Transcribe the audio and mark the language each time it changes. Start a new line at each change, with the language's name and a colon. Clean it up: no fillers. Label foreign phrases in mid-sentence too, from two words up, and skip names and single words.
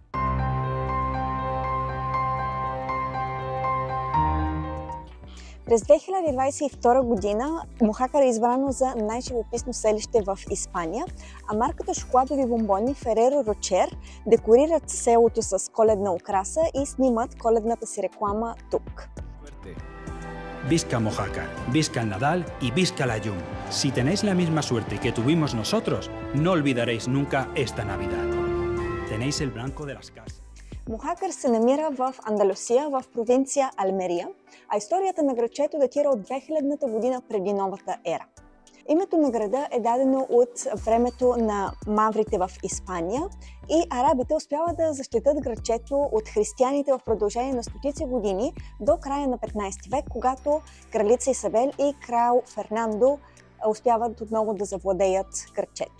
Bulgarian: През 2022 година Мохакар е избрано за най-живописно селище в Испания, а марката шоколадови бомбони Ferrero Rocher декорират селото с коледна украса и снимат коледната си реклама тук.
Catalan: Visca Mojácar, visca el Nadal y visca la llum.
Spanish: Si tenéis la misma suerte que tuvimos nosotros, no olvidaréis nunca esta Navidad. Tenéis el blanco de las casas.
Bulgarian: Мохакар се намира в Андалусия, в провинция Алмерия, а историята на градчето датира от 2000-та година преди новата ера. Името на града е дадено от времето на маврите в Испания и арабите успяват да защитят градчето от християните в продължение на стотици години до края на 15 век, когато кралица Исабел и крал Фернандо успяват отново да завладеят градчето.